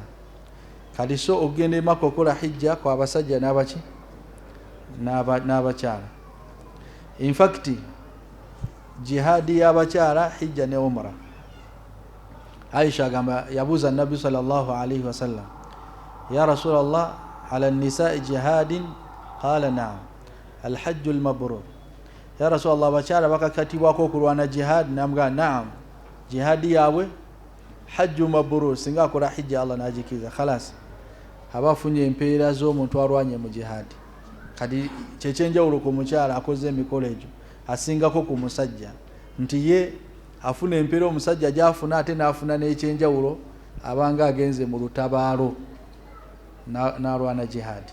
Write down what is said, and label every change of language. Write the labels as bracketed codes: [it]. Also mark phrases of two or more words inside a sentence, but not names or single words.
[lg] Kati so okugenda e Makka okola hijja kwa abasajja n'abaki n'abakyala. [en] In fact [lg] jihadi y'abakyala hijja ne umra. Aisha agamba yabuuza Nabbi [ar] صلى الله عليه وسلم يا رسول الله على النساء جهاد? قال نعم الحج المبرور. يا رسول الله [lg] abakyala bakakatibwako okulwana jihad? Namugamba na'am, jihadi yaabwe [ar] حج مبرور, [lg] singa akola hijja Allah n'ajikiza khalas aba afunye empeera z'omuntu alwanye mu jihadi. Kati kyekyenjawulo ku mukyala akoze emikolo egyo asingako ku musajja nti ye afuna empeera omusajja gy'afuna ate n'afuna n'ekyenjawulo abanga agenze mu lutabaalo n'alwana jihadi.